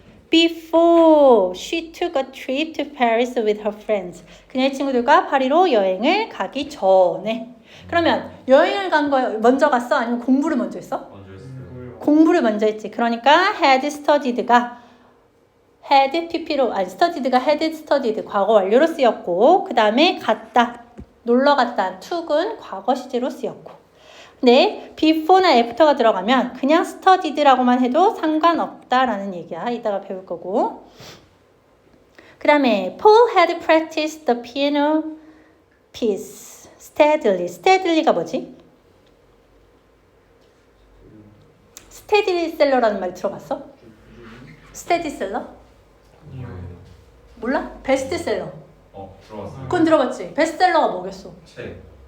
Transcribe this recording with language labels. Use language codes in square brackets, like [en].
[en] Before she took a trip to Paris with her friends. [ko] 그녀의 친구들과 파리로 여행을 가기 전에. 그러면 여행을 간 거 먼저 갔어? 아니면 공부를 먼저 했어? 먼저 했어요. 공부를 먼저 했지. 그러니까 had studied가 had pp로 아니 studied가 had studied 과거 완료로 쓰였고 그 다음에 갔다 놀러 갔다 took은 과거 시제로 쓰였고 근데 before나 after가 들어가면 그냥 studied라고만 해도 상관없다라는 얘기야. 이따가 배울 거고 그 다음에 [en] Paul had practiced the piano piece steadily. [ko] steadily가 뭐지? 스테디셀러라는 말 들어봤어? 스테디셀러? 몰라? 베스트셀러. 들어봤어요. 그건 들어봤지? 베스트셀러가 뭐겠어? 책.